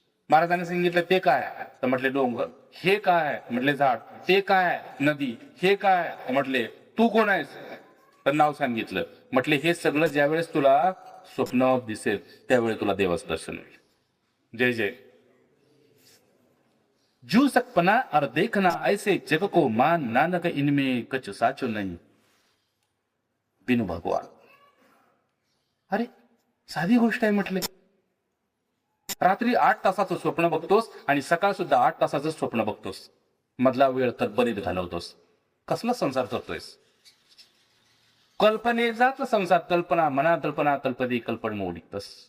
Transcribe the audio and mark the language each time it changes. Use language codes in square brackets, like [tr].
[mr] महाराजांनी सांगितलं ते काय तर म्हटले डोंगर. हे काय म्हटले झाड. ते काय नदी. हे काय म्हटले तू कोण आहेस तर नाव सांगितलं. म्हटले हे सगळं ज्यावेळेस तुला स्वप्न दिसेल त्यावेळेस तुला देवाचं दर्शन होईल. जय जय. [hi] जू सकपना और देखना ऐसे जग को मान, नानक इनमें कछ साचो नहीं बिनु भगवान. [mr] अरे साधी गोष्ट आहे. म्हटले रात्री 8 तासाचं स्वप्न बघतोस आणि सकाळ सुद्धा 8 तासाचं स्वप्न बघतोस. मधला वेळ तत्परीत घालवतोस. कसला संसार करतोयस. कल्पनेचाच संसार. कल्पना मना कल्पना कल्पदी कल्पन मोडितस.